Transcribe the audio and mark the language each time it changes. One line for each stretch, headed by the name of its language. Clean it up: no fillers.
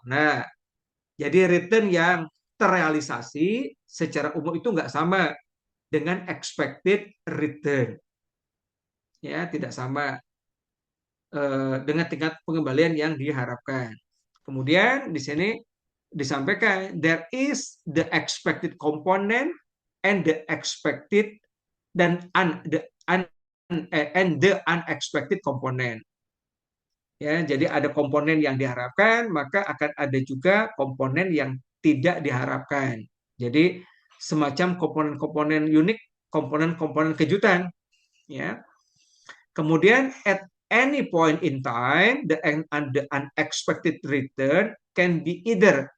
Indonesian: Nah, jadi return yang terrealisasi secara umum itu nggak sama dengan expected return. Ya, tidak sama dengan tingkat pengembalian yang diharapkan. Kemudian di sini disampaikan
English: there is the expected component and the expected
Indonesian: dan
English: the unexpected component.
Indonesian: Ya, jadi ada komponen yang diharapkan, maka akan ada juga komponen yang tidak diharapkan. Jadi semacam komponen-komponen unik, komponen-komponen kejutan, ya. Kemudian
English: at any point in time, the unexpected return can be either.